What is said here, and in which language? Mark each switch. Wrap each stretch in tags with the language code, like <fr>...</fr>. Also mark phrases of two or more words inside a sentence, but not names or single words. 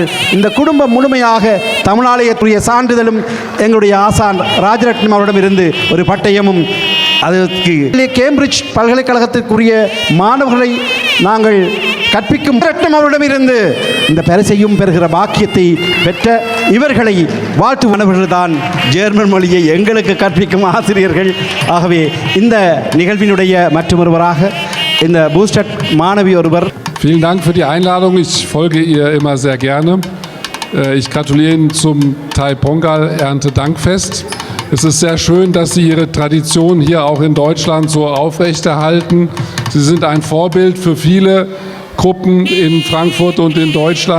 <ta>இந்த குடும்பம் முழுமையாக தமிழாலயத்துடைய சான்றிதழும் எங்களுடைய ஆசான் ராஜரட்னம் அவரிடமிருந்து ஒரு பட்டயமும் அதற்கு கேம்பிரிட்ஜ் பல்கலைக்கழகத்திற்குரிய மாணவர்களை நாங்கள் கற்பிக்கும் ரட்னம் அவரிடமிருந்து இந்த பரிசையும் பெறுகிற பாக்கியத்தை பெற்ற இவர்களை வாழ்த்து மாணவர்கள்தான் ஜெர்மன் மொழியை எங்களுக்கு கற்பிக்கும் ஆசிரியர்கள். ஆகவே இந்த நிகழ்வினுடைய மற்றொருவராக இந்த பூஸ்டர் மாணவி ஒருவர்.</ta> <de>Vielen Dank für die Einladung. Ich folge ihr immer sehr gerne. Ich gratuliere Ihnen zum Thai Pongal Erntedankfest. Es ist sehr schön, dass Sie Ihre Tradition hier auch in Deutschland so aufrechterhalten. Sie sind ein Vorbild für viele Gruppen in Frankfurt und in Deutschland.</de>